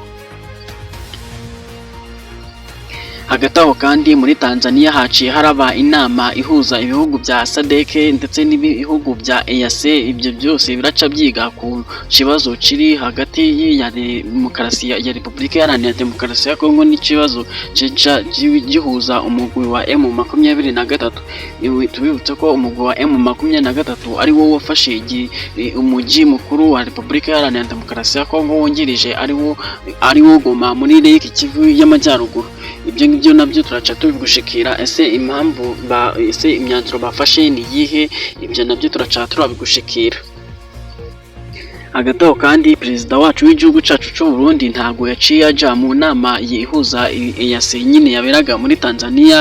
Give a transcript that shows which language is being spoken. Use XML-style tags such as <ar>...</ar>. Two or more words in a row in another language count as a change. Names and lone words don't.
<rn>Hagati aho kandi muri Tanzania haciye haraba inama ihuza ibihugu bya SADC ndetse n'ibihugu bya EAC. Ibyo byose biraca byiga ku kibazo kiri hagati ya Repubulika Iharanira Demokarasi ya Kongo n'ikibazo gihuza umugwi wa M23. Tubibutse ko umugwi wa M23 ari wo wafashe umujyi mukuru wa Repubulika Iharanira Demokarasi ya Kongo wungirije ari wo Goma muri Lake Kivu y'Amajyaruguru. Ibyo ngibyo nabyo turaca tubigushikira. Ese imyanzuro bafashe ni iyihe? Ibyo nabyo turaca turabigushikira. Hagati aho kandi perezida wacu w'igihugu cyacu cy'u Burundi ntabwo yaciye aja mu nama yihuza EAC nyine yaberaga muri Tanzania.</rn>